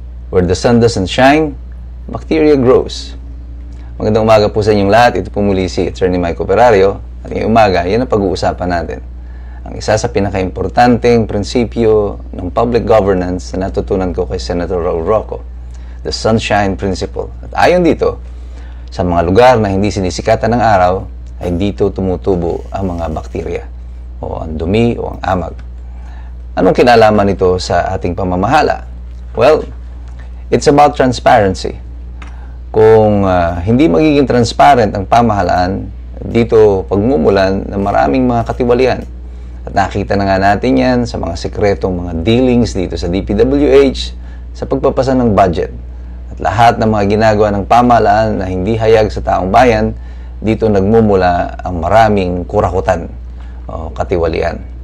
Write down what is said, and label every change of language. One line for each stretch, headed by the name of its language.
English: Where the sun doesn't shine, bacteria grows.
Filipino: Magandang umaga po sa inyong lahat. Ito po muli si Attorney Mike Operario. At ngayong umaga, yan ang pag-uusapan natin. Ang isa sa pinaka-importanteng prinsipyo ng
English: public governance
Filipino: na natutunan ko kay Senator Raul Roco,
English: the sunshine principle.
Filipino: At ayon dito, sa mga lugar na hindi sinisikatan ng araw, ay dito tumutubo ang mga bakterya, o ang dumi, o ang amag. Anong kinalaman nito sa ating pamamahala?
English: Well, it's about transparency.
Filipino: Kung hindi magiging transparent ang pamahalaan, dito pagmumulan ng maraming mga katiwalian. At nakita na nga natin yan sa mga sekretong mga dealings dito sa DPWH, sa pagpapasa ng budget. At lahat ng mga ginagawa ng pamahalaan na hindi hayag sa taong bayan, dito nagmumula ang maraming kurakutan o katiwalian.